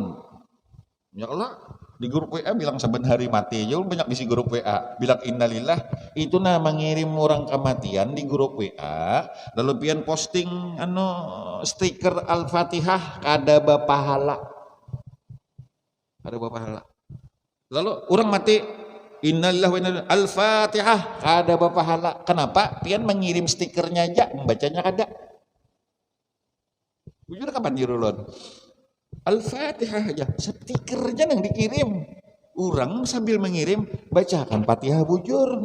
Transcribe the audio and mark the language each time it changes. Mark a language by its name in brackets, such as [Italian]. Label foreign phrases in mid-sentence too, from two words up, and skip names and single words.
[Banjar] Ya Allah di grup WA bilang saben hari mati aja banyak di grup WA bilang innalillah itu nah mengirim orang kematian di grup WA lalu pian posting stiker Al-Fatihah kada bapahala lalu orang mati [Arabic] إِنَّا لِلَّهِ وَإِنَّا [Banjar] Al-Fatihah kada bapahala kenapa pian mengirim stikernya aja membacanya kada bujur kapan dirulun Al-Fatihah aja, stikernya yang dikirim. Orang sambil mengirim, bacakan Fatihah bujur.